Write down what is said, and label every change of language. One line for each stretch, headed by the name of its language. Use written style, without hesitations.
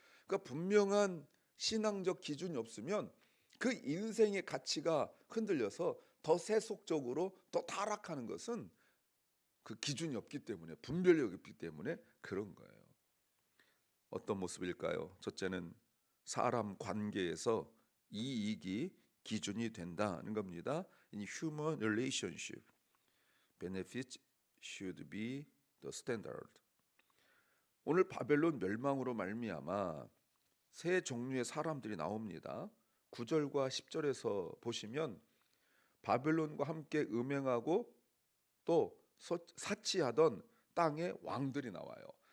Korean: 그러니까 분명한 신앙적 기준이 없으면 그 인생의 가치가 흔들려서 더 세속적으로 더 타락하는 것은 그 기준이 없기 때문에, 분별력이 없기 때문에 그런 거예요. 어떤 모습일까요? 첫째는 사람 관계에서 이익이 기준이 된다는 겁니다.
English: In human relationship, benefits should be the standard.
Korean: 오늘 바벨론 멸망으로 말미암아 세 종류의 사람들이 나옵니다. 9절과 10절에서 보시면 바벨론과 함께 음행하고 또 사치하던 땅의 왕들이 나와요.